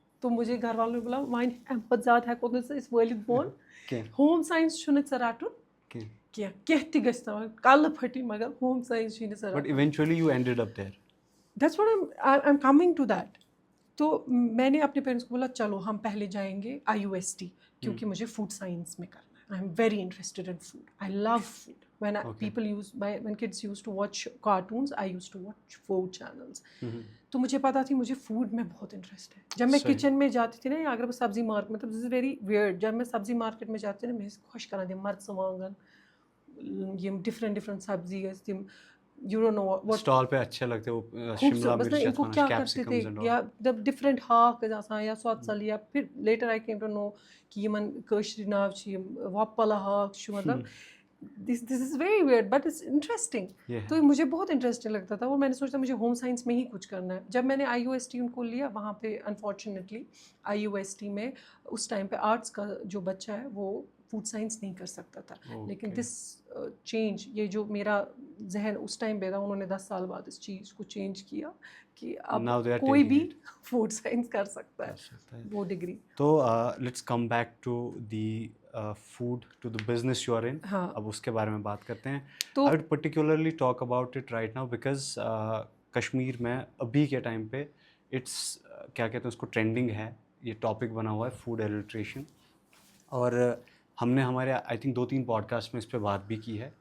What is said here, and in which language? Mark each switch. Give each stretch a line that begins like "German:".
Urdu: تو مجھے گھر والوں نے بولا
Kashmiri: وۄنۍ اَمہِ پَتہٕ زیادٕ ہٮ۪کو نہٕ ژٕ أسۍ وٲلِتھ بۄن, ہوم ساینس چھُنہٕ ژٕ رَٹُن کینٛہہ تہِ گژھِ تَوَے کَلہٕ پھٔٹی مگر ہوم ساینس چھُے نہٕ ژٕ
English: بٹ
Kashmiri: رَٹُن.
English: Eventually you ended up there. That's what I am coming to that.
Urdu: تو میں نے اپنے پیرنٹس کو بولا چلو ہم پہلے جائیں گے IUST, کیونکہ مجھے فوڈ سائنس میں کرنا ہے.
English: I am very interested in food, I love food. when kids used to watch cartoons, I used to watch food channels.
Urdu: تو مجھے پتا تھی مجھے فوڈ میں بہت انٹرسٹ ہے. جب میں کچن میں جاتی تھی نا, اگر میں سبزی مارکیٹ مطلب
English: this is very weird,
Urdu: جب میں سبزی مارکیٹ میں جاتی تھی نا,
Kashmiri: مےٚ ٲسۍ خۄش کَران تِم مرژٕوانٛگن یِم ڈِفرنٹ سبزی ٲسۍ تِم,
English: you don't know what
Urdu: stall پہ اچھے لگتے وہ شملہ خوبصورت. ان کو کیا کرتے تھے,
Kashmiri: یا جب ڈفرنٹ ہاک ٲسۍ آسان یا سۄژَل, یا پھر
English: later I came to know
Kashmiri: کہ یِمن کٲشرِ ناو چھِ یِم وۄپَل ہاک چھُ, مطلب
English: This is very weird but it's interesting.
Urdu: تو مجھے بہت انٹرسٹنگ لگتا تھا, اور میں نے سوچا مجھے ہوم سائنس میں ہی کچھ کرنا ہے. جب میں نے IUST ان کو لیا, وہاں پہ انفارچونیٹلی IUST میں اس ٹائم پہ آرٹس کا جو بچہ ہے وہ فوڈ سائنس نہیں کر سکتا تھا. لیکن دس چینج, یہ جو میرا ذہن اس ٹائم پہ تھا, انہوں نے 10 سال بعد اس چیز کو چینج کیا کہ اب کوئی بھی فوڈ سائنس کر سکتا ہے وہ ڈگری.
English: تو let's come back to the food, to the business you are in.
Urdu: اب اس کے بارے میں بات کرتے ہیں.
English: I would particularly talk about it right now,
Urdu: because Kashmir میں ابھی کے ٹائم پہ اٹس کیا کہتے ہیں اس کو, ٹرینڈنگ ہے, یہ ٹاپک بنا ہوا ہے فوڈ ایڈلٹریشن. اور ہم نے ہمارے آئی تھنک 2-3 پوڈ کاسٹ میں اس پہ بات بھی کی ہے.